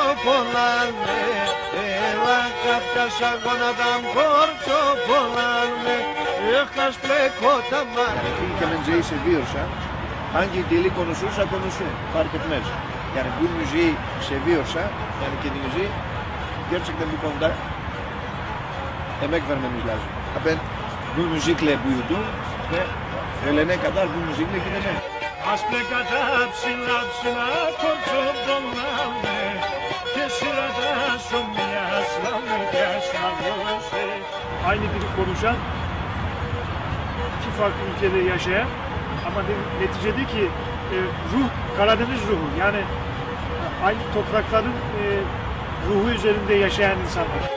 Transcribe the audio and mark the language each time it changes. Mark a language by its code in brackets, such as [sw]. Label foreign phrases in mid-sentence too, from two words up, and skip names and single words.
[pnt] πολλάνε, έλα καύκασα γόνατα κόρτσο πολλάνε, έχας πλεκότα μάτια. [tr] Kemenceyi seviyorsa hangi dili konuşursa konuşsun fark etmez. Yani bu müziği seviyorsa yani kendi müziği gerçekten bu konuda emek vermemiz lazım. Ben bu müzikle büyüdüm ve ölene kadar bu müzikle gideceğim. [pnt] Ασπλεκατά ψηλά ψηλά κόρτσο πολλάνε και σειρά σου μιας λαμικιάς να δώσει. [tr] Aynı dili konuşan, iki farklı ülkede yaşayan ama neticedeki ruh Karadeniz ruhu, yani aynı toprakların ruhu üzerinde yaşayan insanlar.